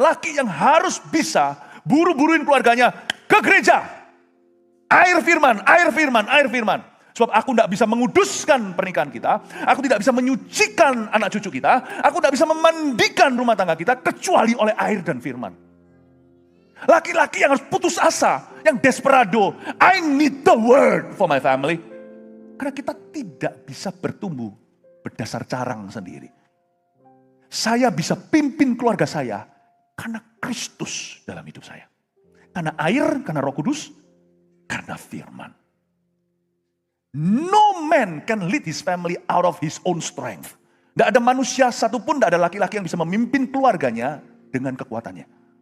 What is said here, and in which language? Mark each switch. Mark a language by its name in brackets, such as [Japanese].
[Indonesian] Laki yang harus bisa buru-buruin keluarganya ke gereja. Air firman, air firman, air firman. Sebab aku tidak bisa menguduskan pernikahan kita. Aku tidak bisa menyucikan anak cucu kita. Aku tidak bisa memandikan rumah tangga kita. Kecuali oleh air dan firman. Laki-laki yang harus putus asa. Yang desperado. [English] I need the word for my family. [Indonesian] Karena kita tidak bisa bertumbuh berdasar carang sendiri. Saya bisa pimpin keluarga saya karena Kristus dalam hidup saya. Karena air, karena Roh Kudus, karena firman. [English] No man can lead his family out of his own strength. [Indonesian] Tidak ada manusia satupun, tidak ada laki-laki yang bisa memimpin keluarganya dengan kekuatannya.